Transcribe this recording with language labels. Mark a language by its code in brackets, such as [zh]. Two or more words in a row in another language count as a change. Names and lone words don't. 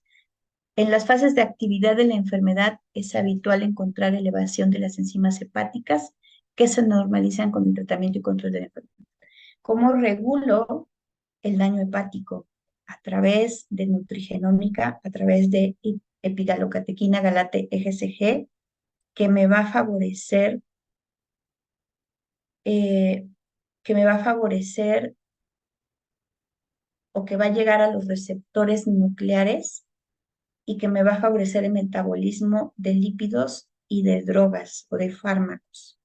[es] En las fases de actividad de la enfermedad es habitual encontrar elevación de las enzimas hepáticas que se normalizan con el tratamiento y control de la enfermedad. ¿Cómo regulo el daño hepático? A través de nutrigenómica, a través de epidalocatequina galate EGCG, que me va a favorecer, eh, que me va a favorecer o que va a llegar a los receptores nucleares y que me va a favorecer el metabolismo de lípidos y de drogas o de fármacos.